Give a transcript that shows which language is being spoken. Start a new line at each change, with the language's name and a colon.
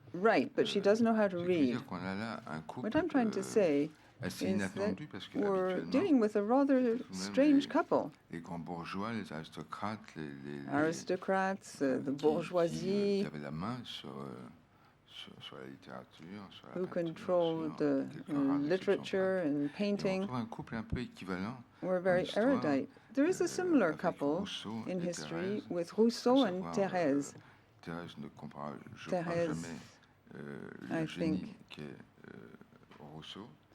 English: Right, but she does know how to read. What I'm trying to say is that we're dealing with a rather strange couple.
French: Les grands bourgeois, les aristocrates,
English: aristocrats, the bourgeoisie.
French: Qui avaient la main sur la littérature, sur la
English: who controlled literature and painting.
French: Un couple un peu équivalent.
English: Were very erudite. There is a similar couple in history with Rousseau and Thérèse.
French: Thérèse ne comprend jamais le génie qu'est Rousseau.